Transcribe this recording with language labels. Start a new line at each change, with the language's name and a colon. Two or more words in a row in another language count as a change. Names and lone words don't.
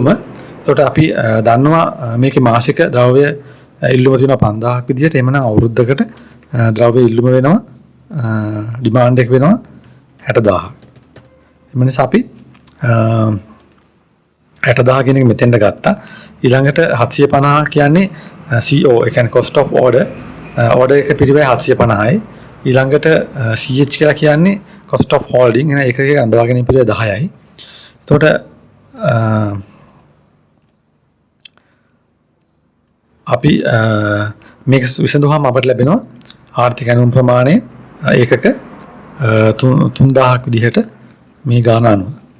Sinhala: එතකොට අපි දන්නවා මේකේ මාසික ද්‍රව්‍ය ඉල්ලුම තියෙනවා 5000ක් විදිහට. එහෙමනම් අවුරුද්දකට ද්‍රව්‍ය ඉල්ලුම වෙනවා ඩිමාන්ඩ් එක වෙනවා 60000. එම නිසා අපි 60000 කියන එක මෙතෙන්ට ගත්තා. ඊළඟට 750 කියන්නේ CO ඒ කියන්නේ
English: cost of order.
Sinhala: order එක පිරිවැය 750යි. ඊළඟට CH කියලා කියන්නේ
English: cost of holding.
Sinhala: එහෙනම් ඒකේ අඳවා ගැනීම පිරිවැය 10යි. එතකොට අපි මේක විසඳුවාම අපට ලැබෙනවා ආර්ථික ඇනෝම් ප්‍රමාණය ඒකක 3000ක් විදිහට මේ ගාන අනුව.